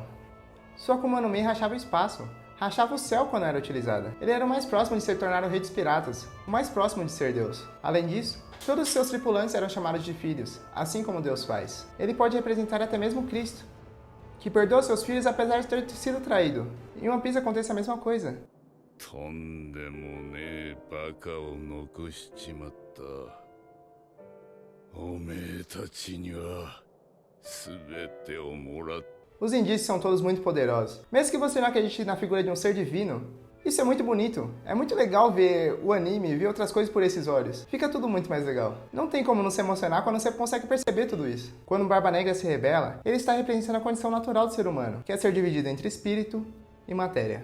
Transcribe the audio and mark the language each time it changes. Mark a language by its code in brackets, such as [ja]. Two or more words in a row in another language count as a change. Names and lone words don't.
[pt] Sua [ja] 悪魔の実 [pt] rachava o espaço, rachava o céu quando era utilizada. Ele era o mais próximo de se tornar o rei dos piratas, o mais próximo de ser Deus. Além disso, todos os seus tripulantes eram chamados de filhos, assim como Deus faz. Ele pode representar até mesmo Cristo, que perdoa seus filhos apesar de ter sido traído. Em One Piece acontece a mesma coisa. [ja] とんでもねえバカを残しちまった。おめえたちには全てをもらっ [pt] Os indícios são todos muito poderosos. Mesmo que você não acredite na figura de um ser divino, isso é muito bonito. É muito legal ver o anime e ver outras coisas por esses olhos. Fica tudo muito mais legal. Não tem como não se emocionar quando você consegue perceber tudo isso. Quando o Barba Negra se rebela, ele está representando a condição natural do ser humano, que é ser dividido entre espírito e matéria.